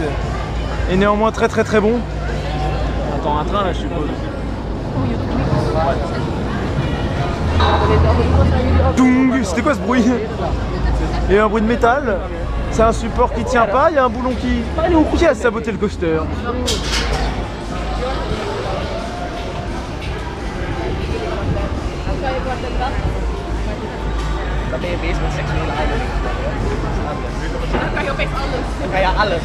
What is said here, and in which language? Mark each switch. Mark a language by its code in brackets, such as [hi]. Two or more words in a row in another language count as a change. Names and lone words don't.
[fr] Et néanmoins très bon. on attend un train là je suppose. Doung, c'était quoi ce bruit? Il y a un bruit de métal. C'est un support qui tient pas, il y a un boulon qui a saboté le coaster. [nl] Dan ben je bezig met seksuele uiting. Dan kan je opeens alles. Dan kan je alles.